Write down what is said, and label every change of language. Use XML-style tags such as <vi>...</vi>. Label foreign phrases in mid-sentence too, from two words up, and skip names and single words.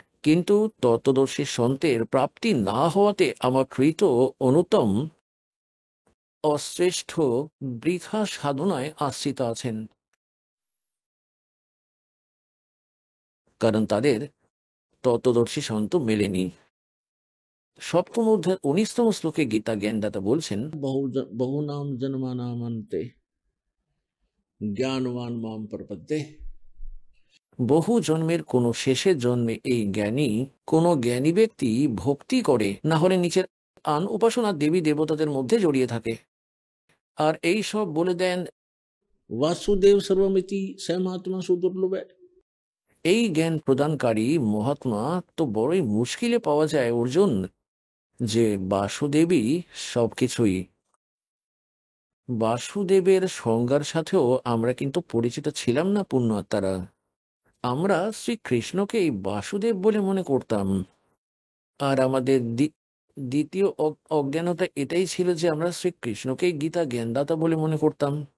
<bn>কিন্তু তত্ত্বদর্শী সন্তের প্রাপ্তি না হওয়াতে আমার কৃত অনুত্তম অশ্রেষ্ঠ বৃথা সাধনায় আশ্রিত আছেন, কারণ তাদের তত্ত্বদর্শী সন্ত মেলেনি। সপ্তম অধ্যায় 19তম শ্লোকে গীতা জ্ঞানদাতা বলছেন,</bn> <sa>बहुनाम जन्मानामन्ते ज्ञानवान माम प्रपद्ये।</sa> <bn>বহু জন্মের কোন শেষের জন্মে এই জ্ঞানী, কোন জ্ঞানী ব্যক্তি ভক্তি করে, না হলে নিচের আন উপাসনা দেবী দেবতাদের মধ্যে জড়িয়ে থাকে। আর এই সব বলে দেন</bn> <sa>वासुदेव सर्वमिति स महात्मा सुदुर्लभ है।</sa> <bn>এই জ্ঞান প্রদানকারী মহাত্মা তো বড়ই মুশকিলে পাওয়া যায় অর্জুন, যে বাসুদেবী সবকিছুই। বাসুদেবের সংজ্ঞার সাথেও আমরা কিন্তু পরিচিত ছিলাম না পূর্ণ আত্মারা। আমরা শ্রীকৃষ্ণকে এই বাসুদেব বলে মনে করতাম, আর আমাদের দ্বিতীয় অজ্ঞানতা এটাই ছিল যে আমরা শ্রীকৃষ্ণকে গীতা জ্ঞানদাতা বলে মনে করতাম।</bn>